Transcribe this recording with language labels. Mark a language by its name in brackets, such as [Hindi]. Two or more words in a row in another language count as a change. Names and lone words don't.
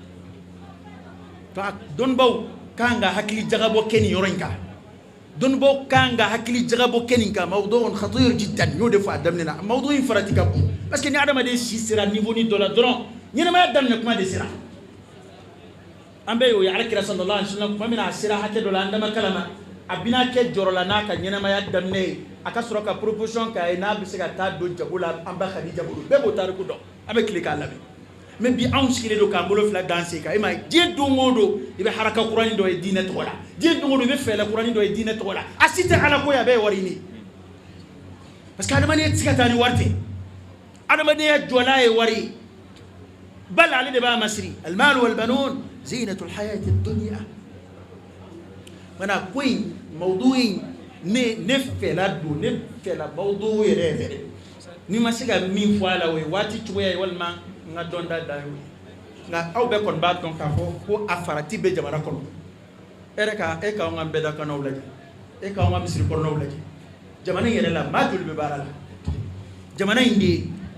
[Bambara] dɔnnibaw kan ka hakili jagabɔ kɛ nin yɔrɔ in kan dɔnnibaw kan ka hakili jagabɔ kɛ nin kan [Arabic] موضوع خطير جدا [Bambara] y'o de fɔ a daminɛ na mawdu in farati ka bon [French] parce que [Bambara] ni adamaden si sera niveau ni dɔ la dɔrɔn ɲɛnamaya daminɛ kuma de sera an bɛ y'o ye alakira [Arabic] صلى الله عليه وسلم [Bambara] kuma min na a sera hakɛ dɔ la an dama kalama a bɛna kɛ jɔrɔ la n'a ka ɲɛnamaya daminɛ ye a ka sɔrɔ ka proposition k'a ye n'a bɛ se ka taa don jago la an ba Khadija bolo bɛɛ b'o tariku dɔn an bɛ tile k'a lamɛn mais bi anw sigilen don k'an bolo fila dan sen kan i m'a ye diɲɛ don o don i bɛ haraka kurani dɔ ye diinɛ tɔgɔ la diɲɛ don o don i bɛ fɛɛrɛ kurani dɔ ye diinɛ tɔgɔ la a si tɛ ala ko ye a bɛɛ ye wari ɲini [French] parce que [Bambara] adamadenya tɛ se ka taa ni wari tɛ adamadenya jɔlan ye wari ye bal ale de b'a masiri [Arabic] المال والبنون زينة الحياة الدنيا [Bambara] mana ko in mawdu in ne fɛla don ne fɛla mawdu yɛrɛ yɛrɛ ni ma se ka min fɔ a la o ye waati cogoya ye walima n ka dɔn da ye nka aw bɛɛ kɔni b'a dɔn k'a fɔ ko a farati bɛ jamana kɔnɔ e k'anw ka bɛdakannaw lajɛ e k'anw ka misiri kɔnɔnaw lajɛ jamana in yɛrɛ la maa joli bɛ baara la jamana in de ye